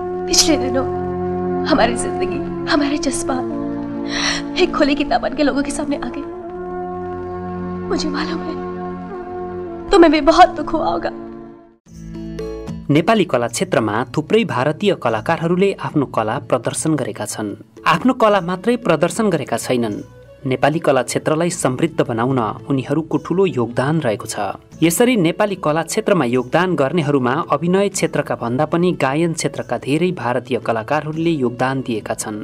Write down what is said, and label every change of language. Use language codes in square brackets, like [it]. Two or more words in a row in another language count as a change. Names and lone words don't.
[hi] पिछले दिनों हमारी जिंदगी, हमारे जज्बात एक खुली किताब बन के लोगों के सामने आ गए। मुझे मालूम है तुम्हें भी बहुत दुख हुआ होगा। [ne] नेपाली कला क्षेत्रमा थुप्रै भारतीय कलाकारहरूले आफ्नो कला प्रदर्शन गरेका छन्। आफ्नो कला मात्रै प्रदर्शन गरेका छैनन्, नेपाली कला क्षेत्रलाई समृद्ध बनाउन उनीहरूको ठूलो योगदान रहेको छ। यसरी नेपाली कला क्षेत्रमा योगदान गर्नेहरूमा अभिनय क्षेत्रका भन्दा पनि गायन क्षेत्रका धेरै भारतीय कलाकारहरूले योगदान दिएका छन्।